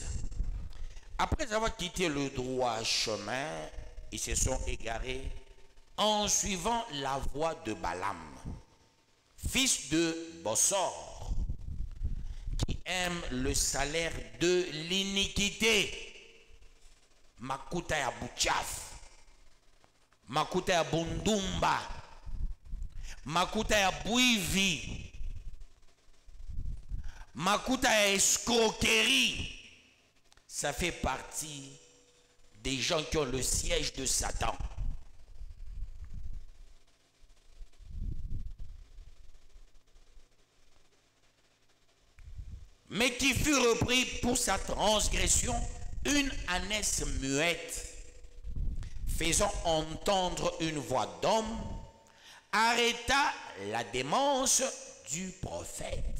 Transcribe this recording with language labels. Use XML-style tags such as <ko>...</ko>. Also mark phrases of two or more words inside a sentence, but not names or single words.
<fr>Après avoir quitté le droit chemin, ils se sont égarés en suivant la voie de Balaam, fils de Bossor, qui aime le salaire de l'iniquité.</fr> <sw>Makuta ya buchafu, makuta ya bundumba, makuta ya bwivi, makuta ya escroquerie.</sw> <fr>Ça fait partie des gens qui ont le siège de Satan. Mais qui fut repris pour sa transgression une ânesse muette, faisant entendre une voix d'homme, arrêta la démence du prophète.</fr>